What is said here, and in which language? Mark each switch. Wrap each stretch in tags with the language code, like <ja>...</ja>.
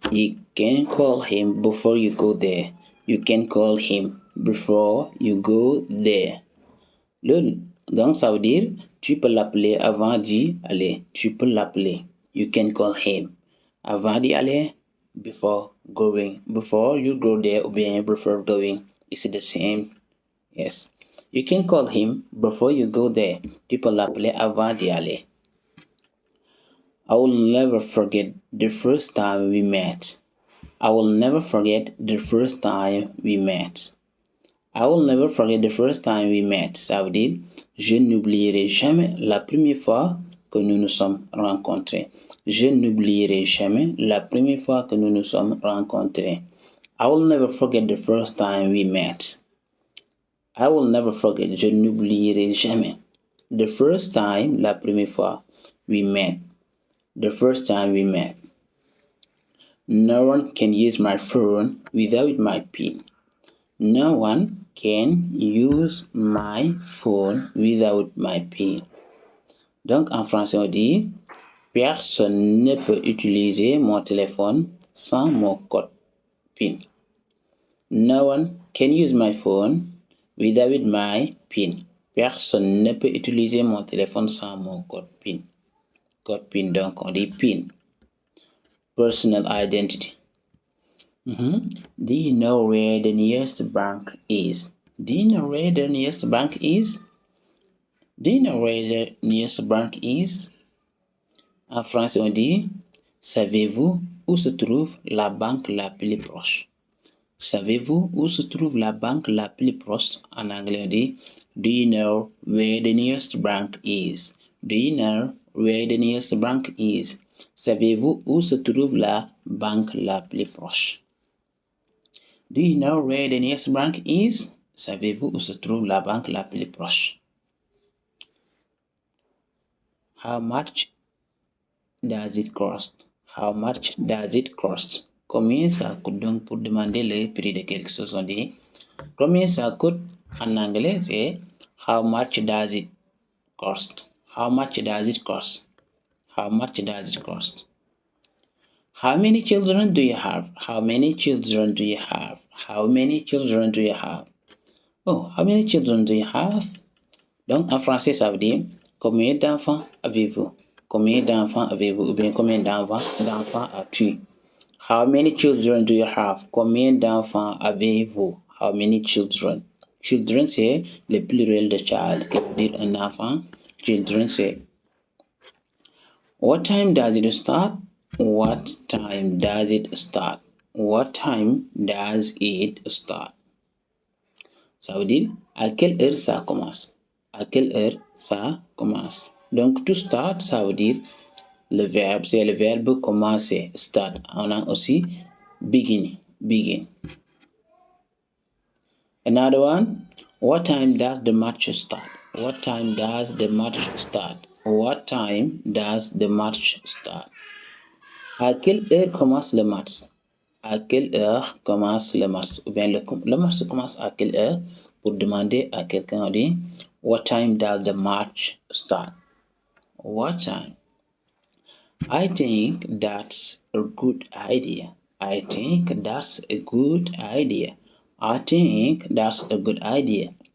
<en>You can call him before you go there. You can call him before you go there.</en> <fr>Donc, ça veut dire, tu peux l'appeler avant d'y aller. Tu peux l'appeler.</fr> <en>You can call him.</en> <fr>Avant d'y aller,</fr> <en>before going. Before you go there,</en> <fr>ou bien</fr> <en>before going. It's the same. Yes. You can call him before you go there.</en> <fr>Tu peux l'appeler avant d'y aller.</fr> <en>I will never forget the first time we met. I will never forget the first time we met. I will never forget the first time we met.</en> <fr>Ça veut dire, je n'oublierai jamais la première fois que nous nous sommes rencontrés. Je n'oublierai jamais la première fois que nous nous sommes rencontrés.</fr> <en>I will never forget the first time we met. I will never forget,</en> <fr>je n'oublierai jamais.</fr> <en>The first time,</en> <fr>la première fois,</fr> <en>we met. The first time we met. No one can use my phone without my PIN. No one can use my phone without my PIN.</en> <fr>Donc, en français, on dit personne ne peut utiliser mon téléphone sans mon code PIN.</fr> <en>No one can use my phone without my PIN.</en> <fr>Personne ne peut utiliser mon téléphone sans mon code PIN. Code PIN, donc on dit PIN.</fr> <en>Personal identity. Do you know where the nearest bank is? Do you know where the nearest bank is? Do you know where the nearest bank is?</en> <fr>En français, on dit savez-vous où se trouve la banque la plus proche? Savez-vous où se trouve la banque la plus proche? En anglais, on dit</fr> <en>do you know where the nearest bank is? Do you know where the nearest bank is?</en> <fr>Savez-vous où se trouve la banque la plus proche?</fr> <en>Do you know where the nearest bank is?</en> <fr>Savez-vous où se trouve la banque la plus proche?</fr> <en>How much does it cost? How much does it cost?</en> <fr>Combien ça coûte? Donc, pour demander le prix de quelque chose, on dit combien ça coûte? En anglais, c'est</fr> <en>how much does it cost? How much does it cost? How much does it cost? How many children do you have? How many children do you have? How many children do you have? Oh, how many children do you have?</en> <fr>Donc, en français, ça veut dire combien d'enfants avez-vous? Combien d'enfants avez-vous? Ou bien combien d'enfants as-tu?</fr> <en>How many children do you have?</en> <fr>Combien d'enfants avez-vous?</fr> <en>How many children?</en> <fr>Children, c'est le pluriel de child, qui veut dire un enfant. Children, c'est</fr> <en>what time does it start? What time does it start? What time does it start?</en> <fr>Ça veut dire à quelle heure ça commence? À quelle heure ça commence? Donc,</fr> <en>to start,</en> <fr>ça veut dire le verbe, c'est le verbe commencer, start. On a aussi begin.</fr> <en>Another one, what time does the match start? What time does the match start? What time does the match start?</en> <fr>À quelle heure commence le match? À quelle heure commence le match? Ou bien le match commence à quelle heure? Pour demander à quelqu'un, on dit,</fr> <en>what time does the match start? What time? I think that's a good idea. I think that's a good idea. I think that's a good idea.</en>